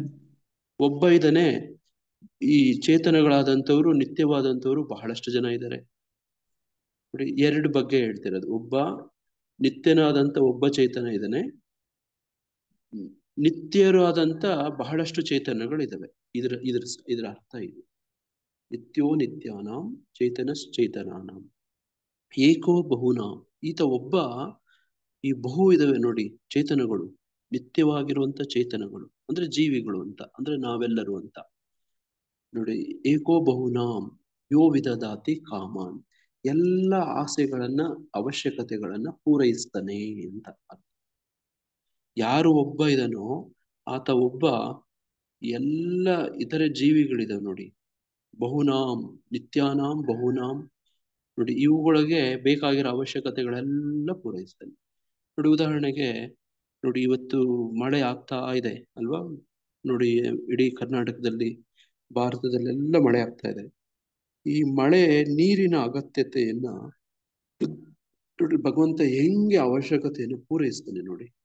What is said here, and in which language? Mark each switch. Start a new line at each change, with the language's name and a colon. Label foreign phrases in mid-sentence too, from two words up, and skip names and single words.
Kannada: ಒಬ್ಬ ಇದ್ದಾನೆ, ಈ ಚೇತನಗಳಾದಂಥವ್ರು, ನಿತ್ಯವಾದಂಥವ್ರು ಬಹಳಷ್ಟು ಜನ ಇದ್ದಾರೆ. ನೋಡಿ, ಎರಡು ಬಗ್ಗೆ ಹೇಳ್ತಿರೋದು. ಒಬ್ಬ ನಿತ್ಯನಾದಂತ ಒಬ್ಬ ಚೇತನ ಇದ್ದಾನೆ, ನಿತ್ಯರಾದಂತ ಬಹಳಷ್ಟು ಚೇತನಗಳಿದಾವೆ. ಇದರ ಅರ್ಥ ಇದು.
Sanskrit: ನಿತ್ಯೋ ನಿತ್ಯಾನಾಂ ಚೇತನಶ್ಚೇತನಾನಾಂ ಏಕೋ ಬಹುನಾಂ.
Kannada: ಈತ ಒಬ್ಬ, ಈ ಬಹು ಇದಾವೆ ನೋಡಿ ಚೇತನಗಳು, ನಿತ್ಯವಾಗಿರುವಂತ ಚೇತನಗಳು ಅಂದ್ರೆ ಜೀವಿಗಳು ಅಂತ, ಅಂದ್ರೆ ನಾವೆಲ್ಲರೂ ಅಂತ. ನೋಡಿ,
Sanskrit: ಏಕೋ ಬಹುನಾಂ ಯೋ ವಿದದಾತಿ ಕಾಮಾನ್.
Kannada: ಎಲ್ಲ ಆಸೆಗಳನ್ನ, ಅವಶ್ಯಕತೆಗಳನ್ನ ಪೂರೈಸ್ತಾನೆ ಅಂತ ಅರ್ಥ. ಯಾರು ಒಬ್ಬ ಇದನೋ ಆತ ಒಬ್ಬ ಎಲ್ಲ ಇತರ ಜೀವಿಗಳಿದಾವೆ ನೋಡಿ,
Sanskrit: ಬಹುನಾಂ ನಿತ್ಯಾನಾಂ ಬಹುನಾಂ
Kannada: ನೋಡಿ, ಇವುಗಳಿಗೆ ಬೇಕಾಗಿರೋ ಅವಶ್ಯಕತೆಗಳೆಲ್ಲ ಪೂರೈಸ್ತಾನೆ. ನೋಡಿ ಉದಾಹರಣೆಗೆ ನೋಡಿ, ಇವತ್ತು ಮಳೆ ಆಗ್ತಾ ಇದೆ ಅಲ್ವಾ? ನೋಡಿ ಇಡೀ ಕರ್ನಾಟಕದಲ್ಲಿ, ಭಾರತದಲ್ಲೆಲ್ಲ ಮಳೆ ಆಗ್ತಾ ಇದೆ. ಈ ಮಳೆ ನೀರಿನ ಅಗತ್ಯತೆಯನ್ನ ನೋಡಿ ಭಗವಂತ ಹೆಂಗೆ ಅವಶ್ಯಕತೆಯನ್ನು ಪೂರೈಸ್ತಾನೆ ನೋಡಿ.